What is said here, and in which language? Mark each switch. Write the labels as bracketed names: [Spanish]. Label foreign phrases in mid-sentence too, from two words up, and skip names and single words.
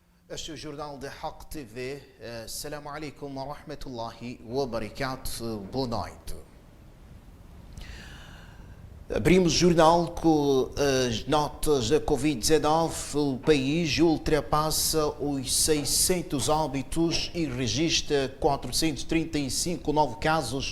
[Portuguese] Este é o Jornal da Haq TV. [Arabic] السلام عليكم ورحمة الله وبركاته. [Portuguese] Boa noite. Abrimos o jornal com as notas da Covid-19. O país ultrapassa os 600 óbitos e registra 435 novos casos.